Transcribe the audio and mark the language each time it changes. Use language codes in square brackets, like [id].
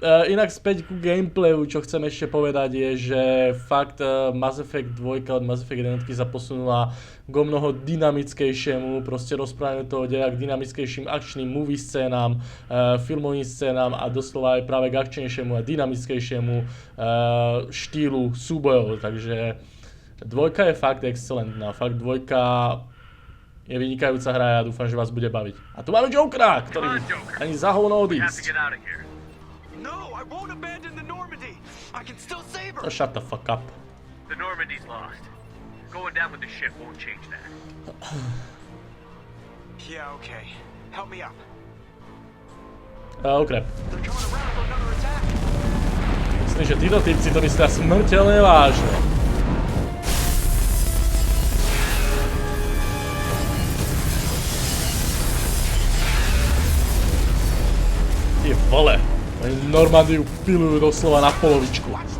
[sk] Inak späť ku gameplayu, čo chcem ešte povedať je, že fakt Mass Effect 2 od Mass Effect 1 sa posunula k mnoho dynamickejšiemu, proste rozprávame toho deja k dynamickejším akčným movie scénám, filmovým scénám a doslova aj práve k akčnejšiemu a dynamickejšiemu štýlu súbojov, takže dvojka je fakt excelentná, fakt dvojka je vynikajúca hra a ja dúfam, že vás bude baviť. A tu máme Jokera, ktorý ani za hovno odísť. [en] No, I won't abandon the Normandy. I can still save her. Oh, shut the fuck up. The Normandy's lost. Going down with the ship won't change that. Yeah, okay. Help me up. Oh crap. They're coming around for another attack. [sk] Myslím, že títo typci to myslia smrteľne vážne. Ty vole. Oni Normandiu pilujú doslova na polovičku.